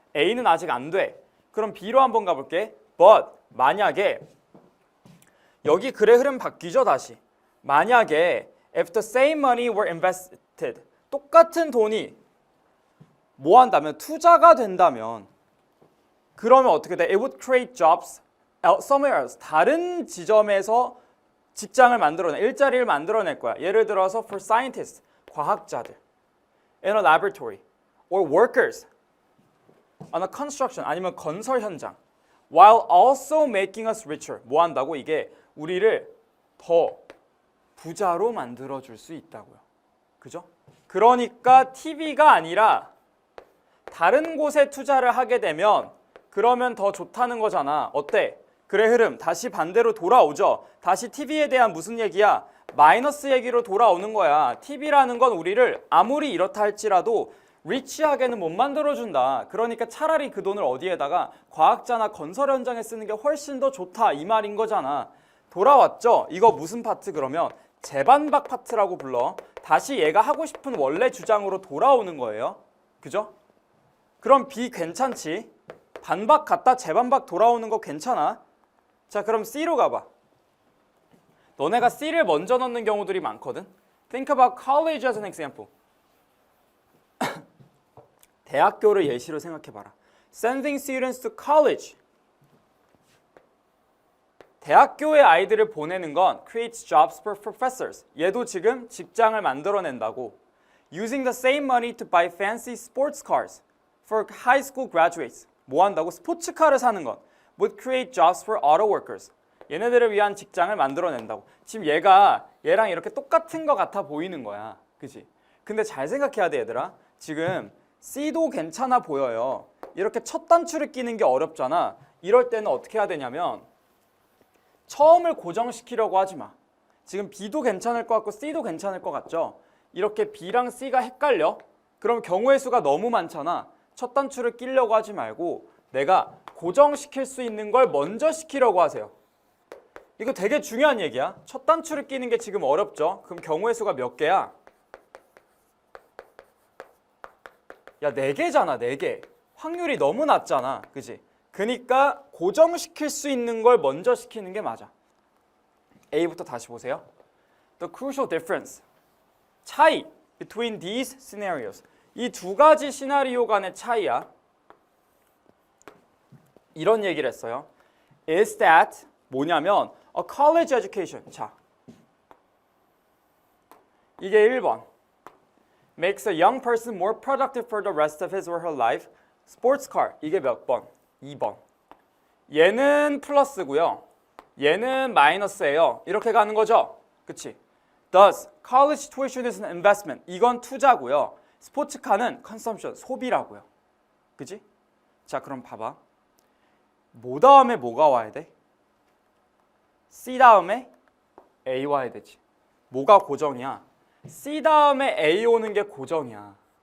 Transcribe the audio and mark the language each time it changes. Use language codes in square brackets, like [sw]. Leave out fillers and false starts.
[ko] A는 아직 안 돼. 그럼 B로 한번 가볼게. But 만약에 여기 글의 흐름 바뀌죠, 다시. 만약에 [en] if the same money were invested, [ko] 똑같은 돈이 뭐 한다면 투자가 된다면 그러면 어떻게 돼? [en] It would create jobs somewhere else. [ko] 다른 지점에서 직장을 만들어내, 일자리를 만들어낼 거야. 예를 들어서 [en] for scientists, [ko] 과학자들, [en] in a laboratory, or workers on a construction, [ko] 아니면 건설 현장. [en] While also making us richer. [ko] 뭐 한다고? 이게 우리를 더 부자로 만들어줄 수 있다고요. 그죠? 그러니까 TV가 아니라 다른 곳에 투자를 하게 되면 그러면 더 좋다는 거잖아. 어때? 글의 흐름 다시 반대로 돌아오죠. 다시 TV에 대한 무슨 얘기야? 마이너스 얘기로 돌아오는 거야. TV라는 건 우리를 아무리 이렇다 할지라도 리치하게는 못 만들어준다. 그러니까 차라리 그 돈을 어디에다가 과학자나 건설 현장에 쓰는 게 훨씬 더 좋다. 이 말인 거잖아. 돌아왔죠? 이거 무슨 파트 그러면? 재반박 파트라고 불러. 다시 얘가 하고 싶은 원래 주장으로 돌아오는 거예요. 그죠? 그럼 B 괜찮지? 반박 갔다 재반박 돌아오는 거 괜찮아? 자, 그럼 C로 가봐. 너네가 C를 먼저 넣는 경우들이 많거든. [en] Think about college as an example. [ko] 대학교를 예시로 생각해봐라. [en] Sending students to college. [ko] 대학교에 아이들을 보내는 건 [en] creates jobs for professors. [ko] 얘도 지금 직장을 만들어낸다고. [en] Using the same money to buy fancy sports cars for high school graduates. [ko] 뭐 한다고? 스포츠카를 사는 건 [en] would create jobs for auto workers. [ko] 얘네들을 위한 직장을 만들어낸다고. 지금 얘랑 이렇게 똑같은 것 같아 보이는 거야. 그치? 근데 잘 생각해야 돼, 얘들아. 지금 C도 괜찮아 보여요. 이렇게 첫 단추를 끼는 게 어렵잖아. 이럴 때는 어떻게 해야 되냐면 처음을 고정시키려고 하지 마. 지금 B도 괜찮을 것 같고 C도 괜찮을 것 같죠? 이렇게 B랑 C가 헷갈려? 그럼 경우의 수가 너무 많잖아. 첫 단추를 끼려고 하지 말고 내가 고정시킬 수 있는 걸 먼저 시키려고 하세요. 이거 되게 중요한 얘기야. 첫 단추를 끼는 게 지금 어렵죠? 그럼 경우의 수가 몇 개야? 야, 4개잖아, 4개. 확률이 너무 낮잖아. 그지? 그러니까 고정시킬 수 있는 걸 먼저 시키는 게 맞아. A부터 다시 보세요. [en] The crucial difference. 차이 between these scenarios. [ko] 이 두 가지 시나리오 간의 차이야. 이런 얘기를 했어요. [en] Is that 뭐냐면 a college education. [ko] 자, 이게 1번. [en] Makes a young person more productive for the rest of his or her life. [ko] Sports car. 이게 몇 번? 2번. 얘는 플러스고요. 얘는 마이너스예요. 이렇게 가는 거죠? 그치? [en] Thus, college tuition is an investment. [ko] 이건 투자고요. 스포츠카는 consumption, 소비라고요. 그치? 자, 그럼 봐봐. 뭐 다음에 뭐가 와야 돼? C 다음에 A 와야 되지. 뭐가 고정이야? C 다음에 A 오는 게 고정이야.